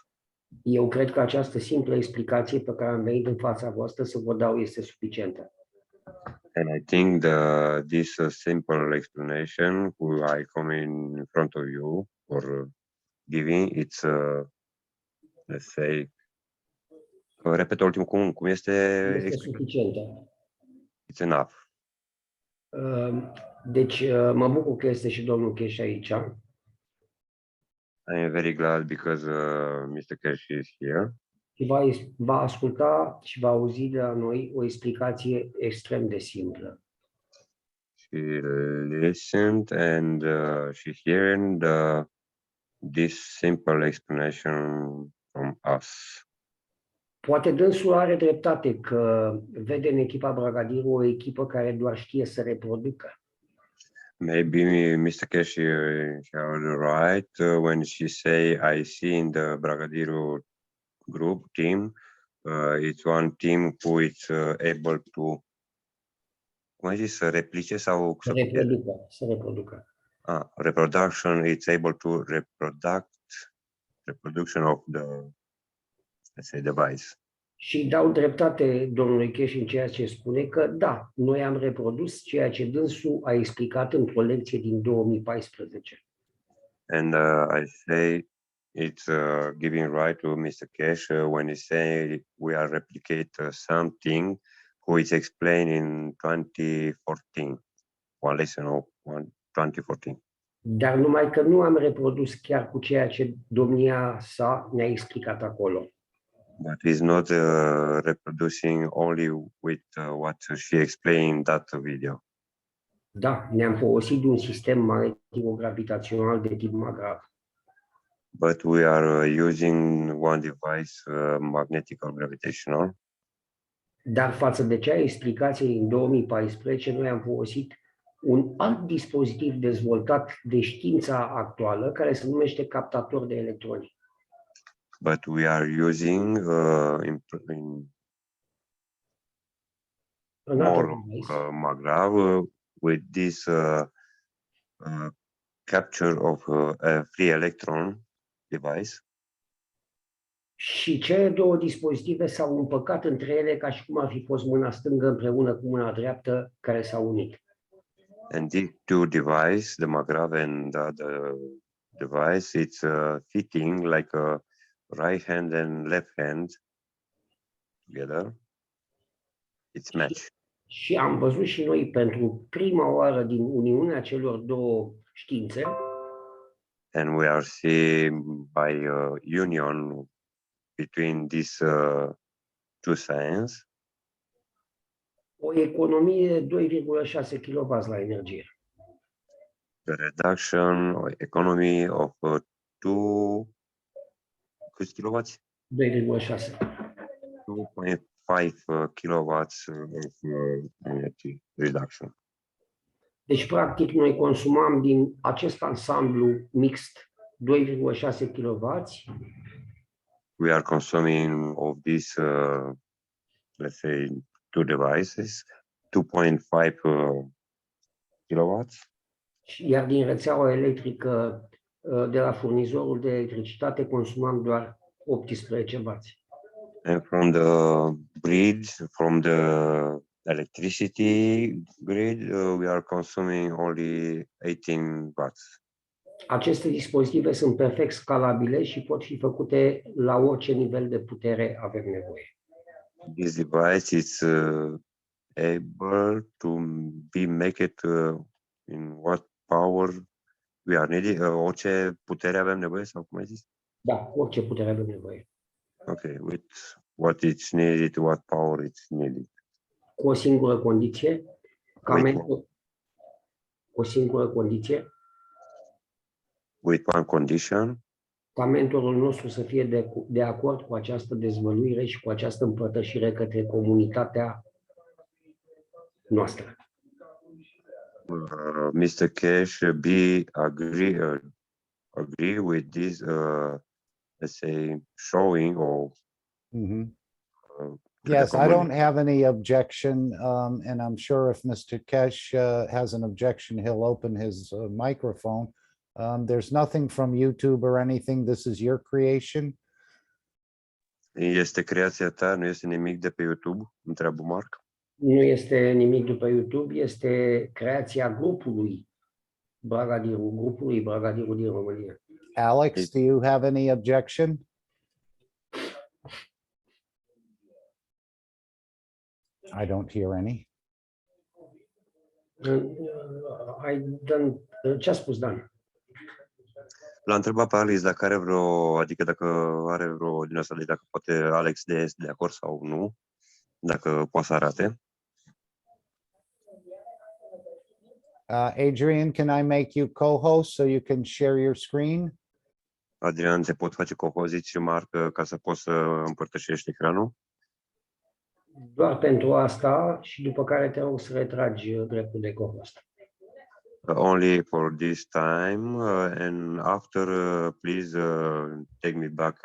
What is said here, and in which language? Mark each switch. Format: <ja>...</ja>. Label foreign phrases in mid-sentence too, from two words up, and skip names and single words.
<ro>Eu cred că această simplă explicație pe care am venit în fața voastră să vă dau este suficientă.</ro> <en>And I think this simple explanation I come in front of you for giving, it's, let's say,</en> <ro>repet ultimul cum este? Este suficientă.</ro> <en>It's enough.</en> <ro>Deci mă bucur că este și domnul Cash aici.</ro> <en>I am very glad because Mr. Cash is here.</en> <ro>Și va asculta și va auzi de la noi o explicație extrem de simplă.</ro> <en>She listened and she's hearing this simple explanation from us.</en> <ro>Poate dânsul are dreptate că vede în echipa Bragadiru o echipă care doar știe să reproducă.</ro> <en>Maybe Mr. Cash is right when she say I see in the Bragadiru group team, it's one team who is able to,</en> <ro>cum ai zis, să replice sau să reproducă.</ro> <en>Reproduction, it's able to reproduction of the, let's say, device.</en> <ro>Și dau dreptate domnului Cash în ceea ce spune că da, noi am reprodus ceea ce dânsul a explicat într-o lecție din 2014.</ro> <en>And I say it's giving right to Mr. Cash when he say we are replicate something who is explained in 2014, one lesson of 2014.</en> <ro>Dar numai că nu am reprodus chiar cu ceea ce domnia sa ne-a explicat acolo.</ro> <en>But he's not reproducing only with what she explained in that video.</en> <ro>Da, ne-am folosit de un sistem magnetico-gravitațional de tip MAGRAV.</ro> <en>But we are using one device, magnetical gravitational.</en> <ro>Dar față de cea explicație din 2014, noi am folosit un alt dispozitiv dezvoltat de știința actuală, care se numește captator de electroni.</ro> <en>But we are using more MAGRAV with this capture of a free electron device. Și cele două dispozitive s-au împăcat între ele ca și cum ar fi fost mâna stângă împreună cu mâna dreaptă care s-au unit. And these two devices, the MAGRAV and the other device, it's fitting like a right hand and left hand together. It's match.</en> <ro>Și am văzut și noi pentru prima oară din uniunea celor două științe.</ro> <en>And we are seeing by union between these two science.</en> <ro>O economie de 2,6 kW la energie.</ro> <en>The reduction or economy of 2 kilowatts? 2,6. 2.5 kilowatts of energy reduction.</en> <ro>Deci, practic, noi consumam din acest ansamblu mixt 2,6 kW.</ro> <en>We are consuming of these, let's say, two devices, 2.5 kilowatts.</en> <ro>iar din rețeaua electrică de la furnizorul de electricitate consumăm doar 18W.</ro> <en>And from the grid, from the electricity grid, we are consuming only 18 watts.</en> <ro>Aceste dispozitive sunt perfect scalabile și pot fi făcute la orice nivel de putere avem nevoie.</ro> <en>This device is able to be make it in what power we are needed,</en> <ro>orice putere avem nevoie sau cum ai zis? Da, orice putere avem nevoie.</ro> <en>Okay, with what it's needed, what power it's needed.</en> <ro>Cu o singură condiție, ca</ro> <en>With</en> <ro>mentor, o singură condiție,</ro> <en>with one condition,</en> <ro>ca mentorul nostru să fie de acord cu această dezvăluire și cu această împărtășire către comunitatea noastră.</ro> <en>Mr. Cash agree with this, let's say, showing or Mhm. to the Yes, I don't community. have any objection, and I'm sure if Mr. Kesh has an objection, he'll open his microphone. There's nothing from YouTube or anything. This is your creation.</en> <ro>Este creația ta, nu este nimic de pe YouTube? Întreabă Mark. Nu este nimic după YouTube, este creația grupului Bragadiru din România.</ro> <en>Alex, do you have any objection? I don't hear any.</en> <ro>Ce a spus Dan? L-a întrebat pe Alex dacă are dacă are vreo din asta, dacă poate Alex este de acord sau nu, dacă poate să arate.</ro> <en>Adrian, can I make you co-host so you can share your screen?</en> <ro>Adrian, te pot face co-host și Marc ca să poți să împărtășești ecranul? Doar pentru asta și după care te rog să retragi dreptul de co-host.</ro> <en>Only for this time, and after, please take me back.</en>